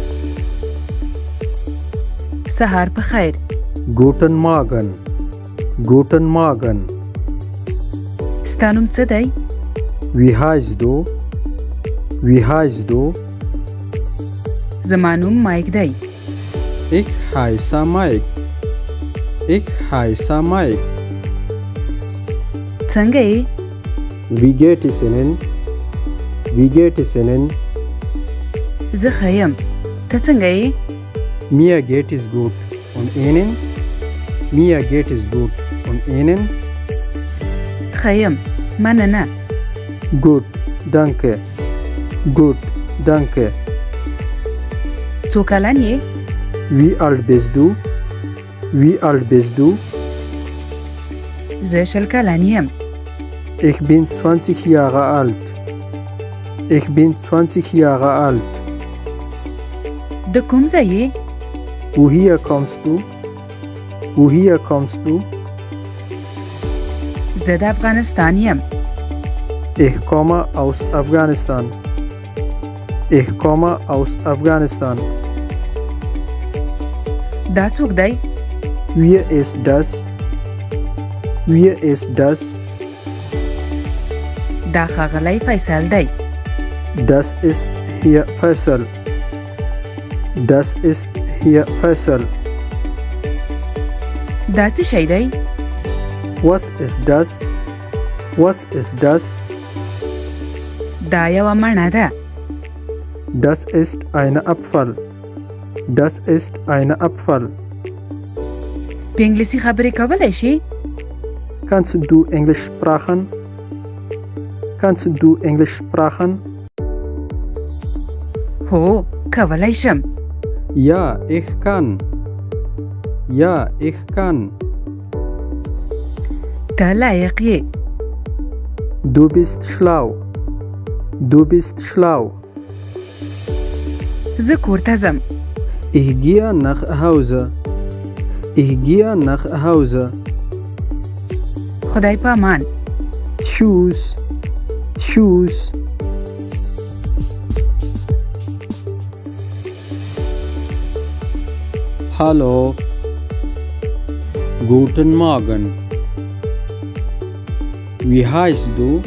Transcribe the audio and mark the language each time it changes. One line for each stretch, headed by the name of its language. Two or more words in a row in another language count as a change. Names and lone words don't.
Pashto: سهار په خیر.
German: Guten Morgen Guten Morgen.
Pashto: ستا نوم څه دی؟
German: Wie heißt du Wie heißt du.
Pashto: زما نوم مایک دی.
German: Ich heiße Mike. Ich heiße Mike.
Pashto: څنګه یې؟
German: Wie geht es Ihnen? Wie geht es Ihnen?
Pashto: زه ښه یم. ته څنګه یې؟
German: Mir geht es gut. Und Ihnen? Mir geht es gut. Und Ihnen?
Pashto: ښه یم. مننه.
German: Gut, danke. Gut, danke.
Pashto: څو کلن یې؟
German: Wie alt bist du? Wie alt bist du?
Pashto: زه 20 کلن یم.
German: Ich bin 20 Jahre alt. Ich bin 20 Jahre alt.
Pashto: د کوم ځای یې؟
German: Woher kommst du? Woher kommst du?
Pashto: زه د افغانستان یم.
German: Ich komme aus Afghanistan. Ich komme aus Afghanistan.
Pashto: دا څوک دی؟
German: Wer ist das? Wer ist das?
Pashto: دا ښاغلی فیصل دی.
German: Das ist hier Faisal. Das ist hier Faisal.
Pashto: دا څه شی دی؟
German: Was ist das? Was ist das?
Pashto: دا یوه مڼه ده.
German: Das ist ein Apfel. Das ist ein Apfel.
Pashto: په انګلیسي خبرې کولی شي؟
German: Kannst du Englisch sprechen? Kannst du Englisch sprechen?
Pashto: هو، کولی شم.
German: Ja, ich kann. Ja, ich kann.
Pashto: ته لایق یې.
German: Du bist schlau. Du bist schlau.
Pashto: زه کور ته ځم.
German: Ich gehe nach Hause. Ich gehe nach Hause.
Pashto: خدای پامان.
German: Tschüss. Tschüss. Hallo. Guten Morgen. Wie heißt du?